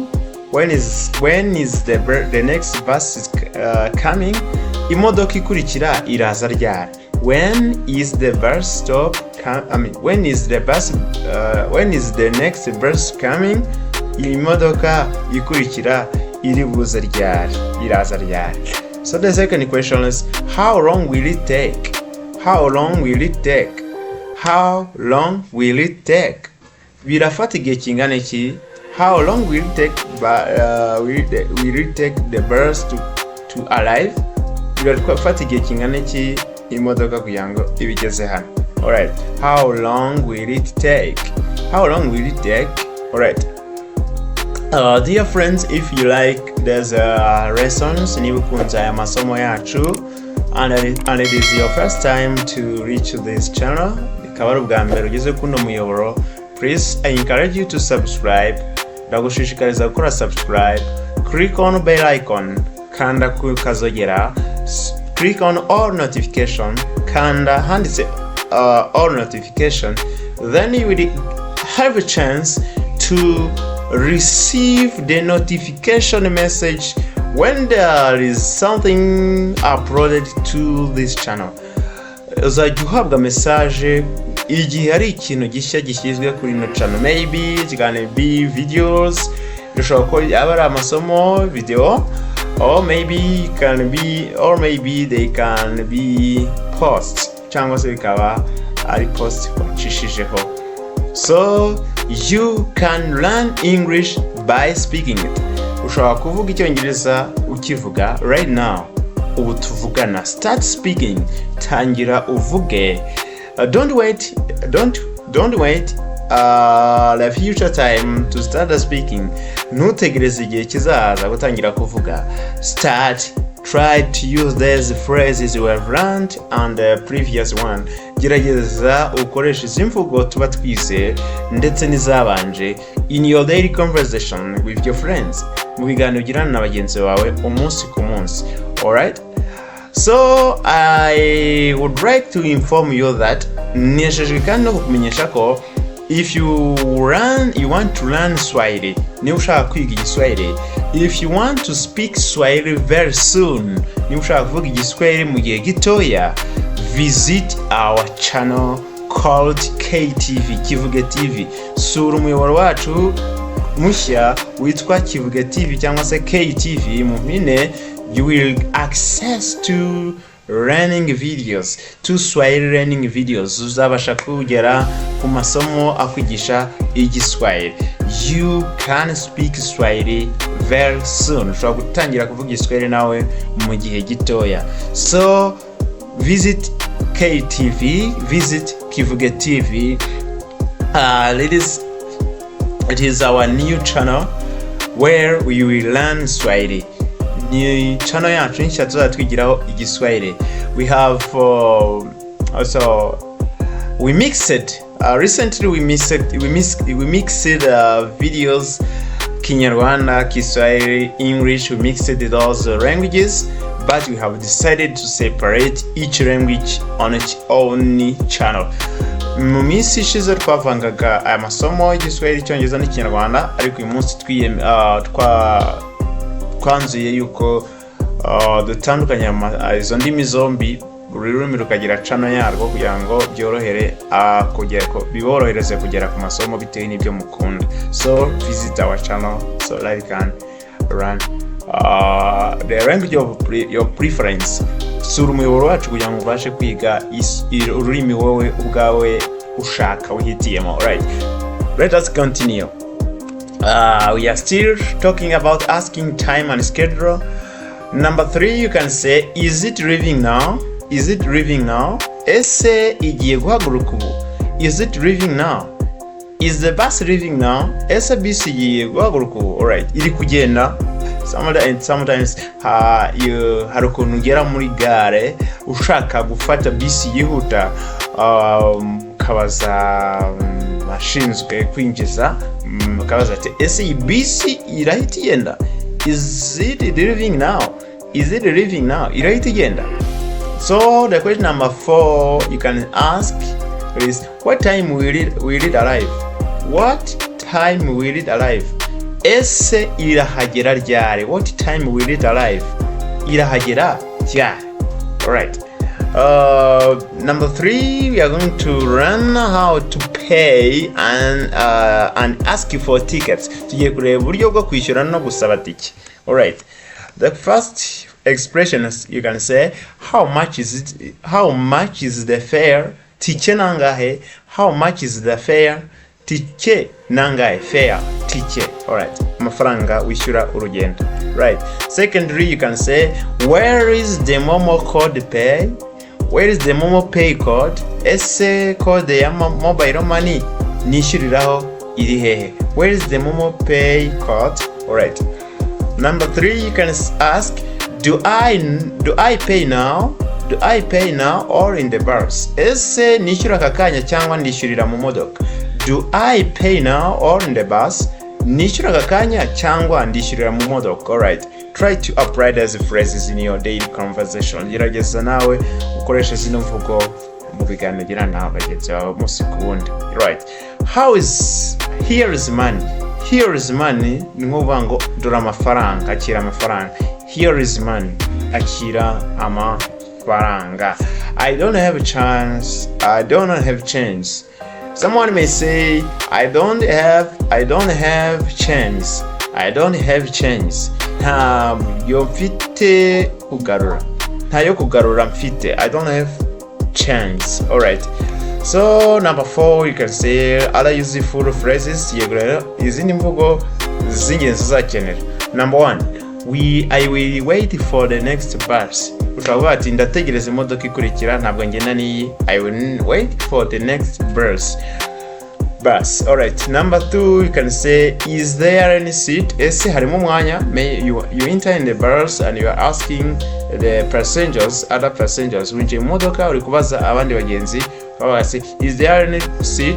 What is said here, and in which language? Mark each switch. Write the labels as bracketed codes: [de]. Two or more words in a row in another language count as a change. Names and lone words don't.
[en] When is the next bus is coming? [rw] Imodoka ikurikira iraza ryari? [en] When is the bus stop when is the next bus coming? [rw] Imodoka ikurikira iri buza ryari? Iraza ryari? [en] So the second question is, how long will it take? How long will it take? How long will it take? [rw] Birafata igihe kingana iki? [en] How long will it take the bus to arrive? [rw] Birafata igihe kingana iki imodoka kugira ngo ibigeze hano? [en] Alright. How long will it take? How long will it take? Alright. Dear friends, if you like these lessons, [rw] niba ukunze aya masomo yacu [en] and it is your first time to reach this channel, [rw] ikaba ari ubwa mbere ugeze kuno muyoboro, [en] please, I encourage you to subscribe. [rw] Ndagushishikariza gukora subscribe. [en] Click on bell icon, [rw] kanda ku kazogera. [en] Click on all notification, [rw] kanda handitse [en] all notification. Then you will have a chance to receive the notification message when there is something uploaded to this channel. [rw] Uzajya uhabwa message igihe hari ikintu gishya gishyizwe kuri ino channel. [en] Maybe it can be videos, [rw] bishobora ko yaba ari amasomo video, [en] or maybe they can be posts, [rw] cyangwa se bikaba ari post wacishijeho. [en] So you can learn English by speaking it. [rw] Ushobora kuvuga icyongereza ukivuga [en] right now. [rw] Ubu tuvugana, [en] start speaking, [rw] tangira uvuge. [en] Don't wait the future time to start speaking. [rw] Ntutegereze igihe kizaza gutangira kuvuga. [en] Start try to use these phrases we have learned on the previous one. [rw] Gerageza ukoresha izi mvugo tuba twize ndetse n'izabanje [en] in your daily conversation with your friends, [rw] mu biganiro ugirana na bagenzi bawe umunsi ku munsi. [en] Alright, so I would like to inform you that [rw] neshejwe kandi no kukumenyesha ko [en] if you want to learn Swahili, [rw] niba ushaka kwiga Igiswahili, [en] if you want to speak Swahili very soon, [rw] niba ushaka kuvuga Igiswahili mu gihe gitoya, [en] visit our channel called KTV, Kivuge TV. [rw] Sura umuyoboro wacu mushya witwa Kivuge TV cyangwa se KTV mu mpine. [en] You will access to learning videos, to Swahili learning videos. [rw] Uzabasha kugera ku masomo akwigisha Igiswahili. [en] You can speak Swahili very soon. [rw] Ushobora gutangira kuvuga Igiswahili nawe mu gihe gitoya. [en] So visit KTV, visit Kivuge TV. It is our new channel where we will learn Swahili. [rw] Ni channel yacu nshya tuzatwigiraho Igiswahili. [en] We have also we mixed recently we mixed videos Kinyarwanda, Kiswahili, English. We mixed those languages, but we have decided to separate each language on its own channel. [rw] Mu minsi ishize twavangaga aya masomo y'Igiswahili, Icyongereza n'Ikinyarwanda, ariko uyu munsi twanzuye yuko dutandukanya izo ndimi zombi, buri rurimi rukagira channel yarwo kugira ngo biborohereze kugera ku masomo bitewe n'ibyo mukunda. [en] So visit our channel so that you can learn the language of your preference. [rw] Sura umuyoboro wacu kugira ngo ubashe kwiga ururimi wowe ubwawe ushaka wihitiyemo. [en] Alright, let us continue. We are still talking about asking time and schedule. Number 3, you can say, is it leaving now? Is it leaving now? [rw] Ese igiye guhaguruka ubu? [en] Is it leaving now? Is the bus leaving now? [rw] Ese bisi igiye guhaguruka ubu? Alright, iri kugenda. Sometimes hari ukuntu ugera muri gare ushaka gufata bisi yihuta, kabaza ashinzwe kwinjiza, kabaza ati ese iyi bisi irahita igenda? [en] Is it leaving now? Is it leaving now? [rw] Irahita igenda? [en] So the question number 4 you can ask is, what time will it arrive? What time will it arrive? [rw] Ese irahagera ryari? [en] What time will it arrive? [rw] Irahagera ryari? [en] Alright. Number 3, we are going to learn how to pay and ask for tickets. [rw] Tugiye kureba uburyo bwo kwishyura no gusaba tike. [en] Alright. The first expression is, you can say, how much is it? How much is the fare? [rw] Tike nangahe? [en] How much is the fare? [rw] Tike nangahe? [en] Fare, tike. Alright. [rw] Amafaranga wishyura urugendo. [en] Right. Secondly, you can say, where is the Momo code pay? Where is the Momo pay code? [rw] Ese code ya mobile money nishyuriraho iri hehe? [en] Where is the Momo pay code? Alright. Number 3, you can ask, do I pay now? Do I pay now or in the bus? [rw] Ese nishyura kakanya cyangwa ndishyurira mu modoka? [en] Do I pay now or in the bus? [rw] Nishyura kakanya cyangwa ndishyurira mu modoka? [en] Alright. Try to apply these phrases in your daily conversation. [rw] Gerageza nawe ukoresha zino mvugo mu biganiro ugirana na bagenzi bawe umunsi ku wundi. [en] Right. Here is money. Here is money [rw] ni ngombwa ngo dore amafaranga, akira amafaranga. [en] Here is money. [rw] Akira amafaranga. [en] I don't have a chance. I don't have change. Someone may say, I don't have chance. I don't have change. [rw] Ntabyo mfite kugarura. Ntayo kugarura mfite. [en] I don't have chance. Alright. So number 4, you can say other useful phrases. [rw] Izindi mvugo z'ingenzi zakenera. [en] Number 1, I will wait for the next bus. [rw] Utavuga ati ndategereza imodoka ikurikira, ntabwo ngenda niyi. [en] I will wait for the next bus. Alright. Number 2, you can say, is there any seat? [rw] Ese harimo umwanya? [en] You enter in the bus and you are asking the passengers, other passengers, [rw] winjiye mu modoka uri kubaza abandi bagenzi babase, [en] is there any seat?